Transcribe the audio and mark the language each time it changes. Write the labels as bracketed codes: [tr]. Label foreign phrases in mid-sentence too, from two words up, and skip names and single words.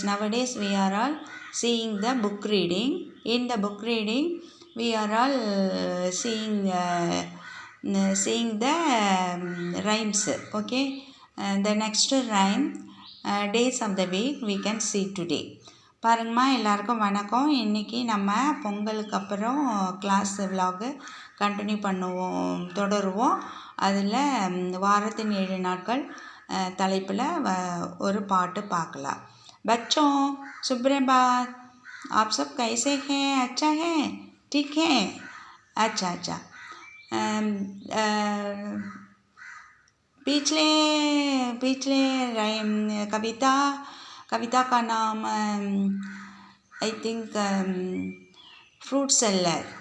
[en] Nowadays we are all seeing the book reading. In the book reading, we are all seeing the rhymes. Okay? The next rhyme, days of the week, we can see today. [ta] பாருங்கம்மா, எல்லாருக்கும் வணக்கம். இன்றைக்கி நம்ம பொங்கலுக்கு அப்புறம் கிளாஸ் விலாகு கண்டினியூ தொடருவோம். அதில் வாரத்தின் 7 நாட்கள் தலைப்பில் ஒரு பாட்டு பார்க்கலாம். [hi] बच्चों सुप्रभात, आप सब कैसे हैं? अच्छा है? ठीक है? अच्छा. पिछले कविता का नाम [en] I think fruit seller